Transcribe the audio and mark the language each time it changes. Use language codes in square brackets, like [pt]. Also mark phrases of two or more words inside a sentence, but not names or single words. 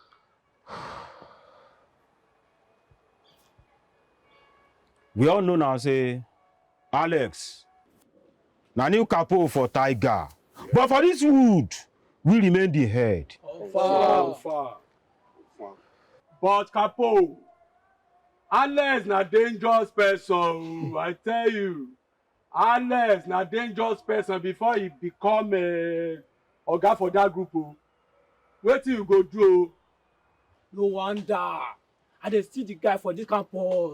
[pcm] We all know now, say, Alex, na new capo for Tiger. But for this wood, we remain the head. Far. But Capo, Alex na dangerous person. I tell you, Alex na dangerous person before he become a oga for that group. Wetin you go do? No wonder. I dey see the guy for this campus.